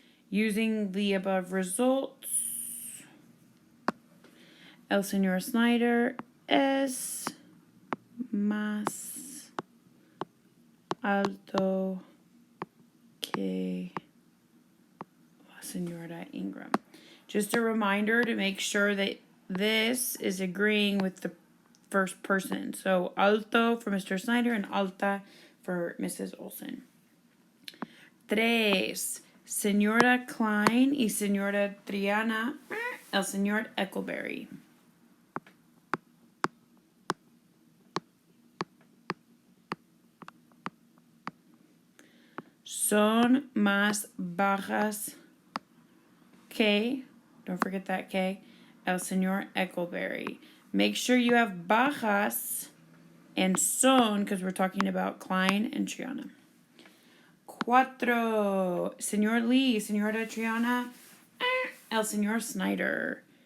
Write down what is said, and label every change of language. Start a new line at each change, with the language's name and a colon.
English: Using the above results,
Spanish: el señor Snyder es más alto que la señora Ingram.
English: Just a reminder to make sure that this is agreeing with the first person. So alto for Mr. Snyder and alta for Mrs. Olsen. 3.
Spanish: Señora Klein y señora Triana, el señor Eckleberry. Son más bajas que,
English: don't forget that K,
Spanish: el señor Eckleberry.
English: Make sure you have bajas and son, because we're talking about Klein and Triana. 4.
Spanish: Señor Lee, señora Triana, el señor Snyder.